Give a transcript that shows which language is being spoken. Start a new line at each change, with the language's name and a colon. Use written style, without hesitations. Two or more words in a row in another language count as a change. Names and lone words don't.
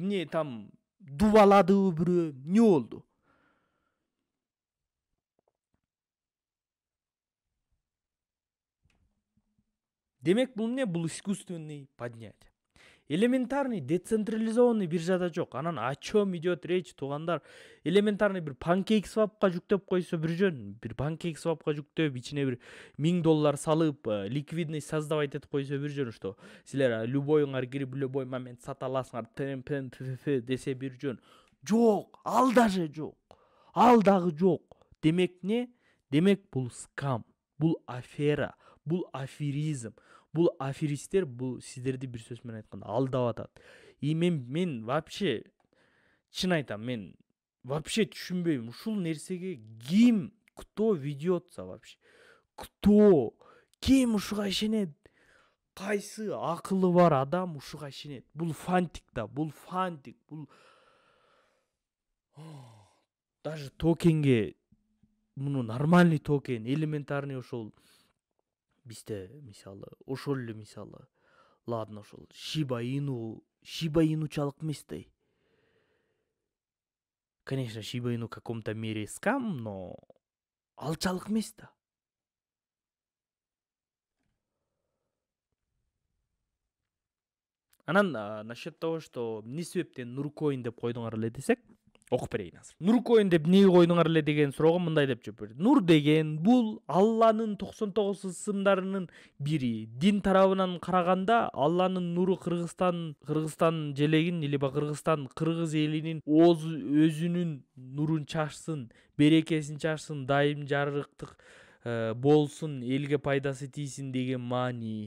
Kyrgyz: Эмне там дубаладыбы бирөө? Не болду? Демек бул эмне? Бул
Russian: искусственный поднятие. Элементарный децентрализованный
Kyrgyz: биржада жок. Анан
Russian: о чем идет речь,
Kyrgyz: туугандар? Элементарный бир PancakeSwap'ка жүктөп койсо бир жөн, бир PancakeSwap'ка жүктөп, ичине бир $1000 салып,
Russian: ликвидность создавать
Kyrgyz: этип койсо бир жөн, что силер любойуңар кирип
Russian: любой момент
Kyrgyz: сата аласыңар, десе бир жөн. Жок, ал даже жок. Ал дагы жок. Демек не? Демек бул скам, бул афера, бул аферизм. Бул аферистер, бул сиздерди бир сөз менен айтканда алдап атат. И мен вообще чын айтам, мен вообще түшүнбөйм. Ушул нерсеге ким,
Russian: кто ведется вообще? Кто?
Kyrgyz: Ким ушуга ишенет? Кайсы акылы бар адам ушуга ишенет? Бул фантик да, бул фантик, бул даже токенге, муну нормальный токен, элементарный ошол бизде мисалы, ошол эле мисалы, ладно, ошол Shiba Inучалык эмес да.
Russian: Конечно, Shiba Inu в каком-то мере скам, но
Kyrgyz: алчалык эмес да. Анан
Russian: насчет того, что
Kyrgyz: эмне себептен Нуркоин деп койдуңар эле десек, окуп берейин азыр. Нуркоин деп эмнеге койдуңар эле деген суроого мындай деп жооп берди. Нур деген бул Алланын 99 ысымдарынын бири. Дин тарабынан караганда Алланын нуру Кыргызстан желегин, либо Кыргыз элинин өзүнүн нурун чачсын, берекесин чачсын, дайым жарыктык болсун, элге пайдасы тийсин деген маани.